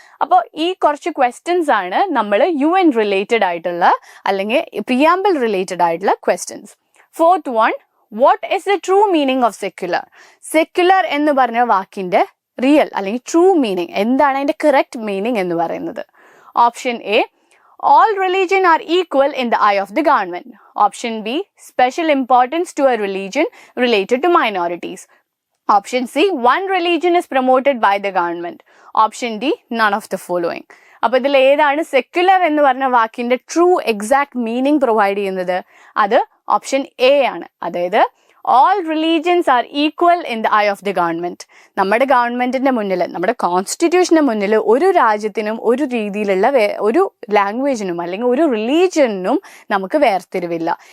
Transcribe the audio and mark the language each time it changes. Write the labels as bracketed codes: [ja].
[ml] അപ്പോൾ ഈ കുറച്ച് ക്വസ്റ്റ്യൻസ് ആണ് നമ്മൾ UN റിലേറ്റഡ് ആയിട്ടുള്ള അല്ലെങ്കിൽ പ്രിയാമ്പിൾ റിലേറ്റഡ് ആയിട്ടുള്ള questions. [en] Fourth one: what is the true meaning of secular? [ml] Secular എന്ന് പറഞ്ഞ വാക്കിന്റെ റിയൽ അല്ലെങ്കിൽ ട്രൂ മീനിങ് എന്താണ്? അതിന്റെ കറക്റ്റ് മീനിങ് എന്ന് പറയുന്നത്? Option A: [en] All religion are equal in the eye of the government. Option B, special importance to a religion related to minorities. Option C, one religion is promoted by the government. Option D, none of the following. [ml] അപ്പോൾ ഇതിൽ ഏതാണ് secular എന്ന് പറഞ്ഞ വാക്കിന്റെ true exact meaning provide ചെയ്യുന്നത്? അത് option A ആണ്. അതായത് [en] all religions are equal in the eye of the government. [ml] നമ്മുടെ ഗവൺമെന്റിന്റെ മുന്നിൽ, നമ്മുടെ കോൺസ്റ്റിറ്റ്യൂഷന്റെ മുന്നിൽ ഒരു രാജ്യത്തിനും ഒരു രീതിയിലുള്ള ഒരു ലാംഗ്വേജിനും അല്ലെങ്കിൽ ഒരു റിലീജിയനും നമുക്ക് വേർതിരിവില്ല.